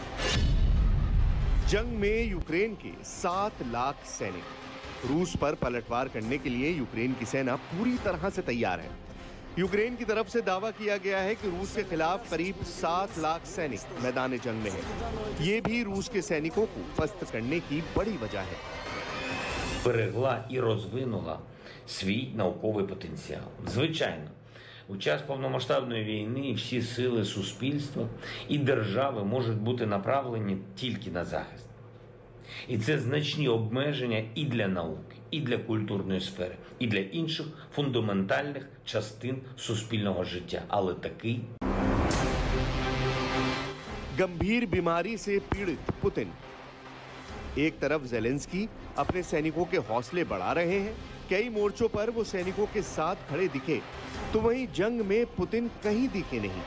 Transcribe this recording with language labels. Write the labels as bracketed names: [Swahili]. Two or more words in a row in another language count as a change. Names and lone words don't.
[Hindi] जंग में यूक्रेन के 7 लाख सैनिक। रूस पर पलटवार करने के लिए यूक्रेन की सेना पूरी तरह से तैयार है। यूक्रेन की तरफ से दावा किया गया है कि रूस के खिलाफ करीब 7 लाख सैनिक मैदान जंग में हैं। ये भी रूस के सैनिकों को पस्त करने की बड़ी वजह है। [Ukrainian] Берегла і розвинула свій науковий потенціал. Звичайно, у час повномасштабної війни всі сили суспільства і держави можуть бути направлені тільки на захист. І це значні обмеження і для науки, і для культурної сфери, і для інших фундаментальних частин суспільного життя. Але такий [Hindi] गंभीर बीमारी से पीड़ित पुतिन। एक तरफ ज़ेलेंस्की अपने सैनिकों के हौसले बढ़ा रहे हैं, कई मोर्चों पर वो सैनिकों के साथ खड़े दिखे, तो वहीं जंग में पुतिन कहीं दिखे नहीं।